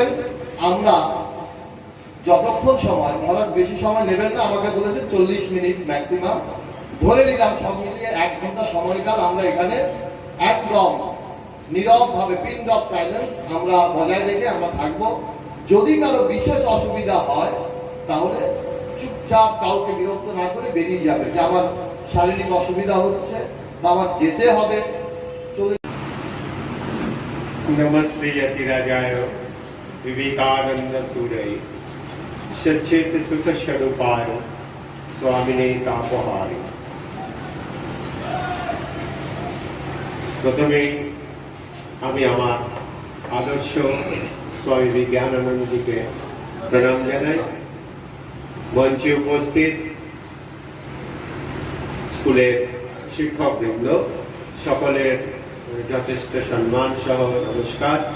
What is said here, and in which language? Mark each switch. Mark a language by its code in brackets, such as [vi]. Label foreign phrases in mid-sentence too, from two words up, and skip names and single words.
[bn] আমরা যতক্ষণ সময়, মহারাজ বেশি সময় নেবেন না, আমাকে বলেছে 40 মিনিট ম্যাক্সিমাম, ধরে নিলাম সব মিলিয়ে 1 ঘন্টা সময়কাল আমরা এখানে একদম নীরব ভাবে, [en] pin of silence [bn] আমরা বজায় রেখে আমরা থাকবো। যদি কারো বিশেষ অসুবিধা হয় তাহলে চুপচাপ কাউকে বিরক্ত না করে বেরিয়ে যাবে, যে আমার শারীরিক অসুবিধা হচ্ছে বা আমার যেতে হবে, চলে। [sa] नमस्ते यतिराजाय विवेकानंद सूरय सचेत सुख स्वरूपाय स्वामिने तापहारी। [bn] प्रथमे আমি আমার আদর্শ স্বামী বিজ্ঞানানন্দজিকে প্রণাম জানাই। মঞ্চে উপস্থিত স্কুলের শিক্ষকবৃন্দ সকলের যথেষ্ট সম্মান সহ নমস্কার।